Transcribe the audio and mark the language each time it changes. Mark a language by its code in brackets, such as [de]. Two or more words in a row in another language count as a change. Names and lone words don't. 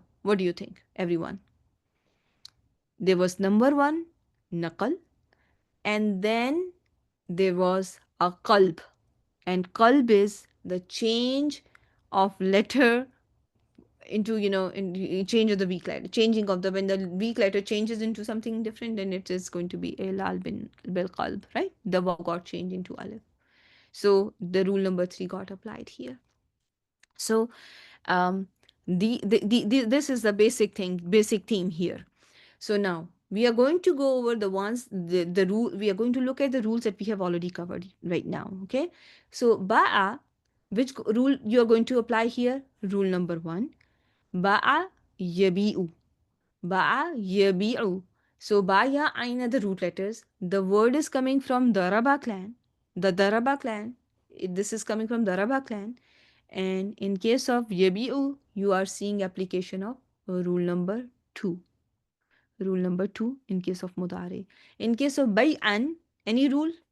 [en] What do you think, everyone? There was number 1, naqal, and then there was a qalb, and qalb is the change of letter into, in change of the weak letter, changing of the, when the weak letter changes into something different, then it is going to be [ar] إعلال بن بالقلب, [en] right? The waw got changed into alif. So the rule number 3 got applied here. So um this is the basic theme here. So now we are going to go over the ones, the rule. We are going to look at the rules that we have already covered right now. Okay. So ba'a, which rule you are going to apply here? Rule number 1. [ar] باع يبيع. باع يبيع. [en] So [ar] باء ياء عين [en] are the root letters. The word is coming from Daraba clan. The Daraba clan. This is coming from Daraba clan. And in case of yabi'u, you are seeing application of rule number 2. Rule number 2 in case of mudare. In case of bay'an, any rule?